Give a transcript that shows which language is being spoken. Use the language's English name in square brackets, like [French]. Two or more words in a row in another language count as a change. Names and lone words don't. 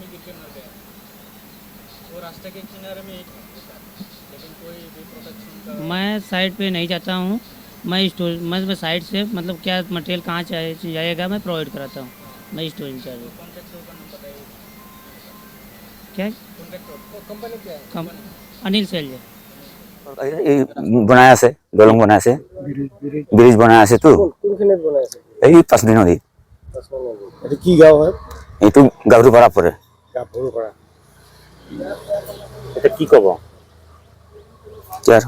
[Hindi] मैं साइड पे नहीं जाता हूँ, मैं साइड से मतलब क्या मटेरियल कहाँ जाएगा मैं प्रोवाइड कराता हूँ। मैं [English] store in-charge [Hindi] हूँ। क्या कंपनी क्या है? अनिल सेल्ज [Assamese] বনাই আছে, দলং বনাই আছে, ব্রিজ বনাই আছে তো। কোনখিনিত বনাইছে? এই 5 দিন নদী। এটা কি গাঁও হয়? এইটো গাভৰুপাৰা পৰে। গাভৰুপাৰা। এটা কি ক'ব? ইয়াৰ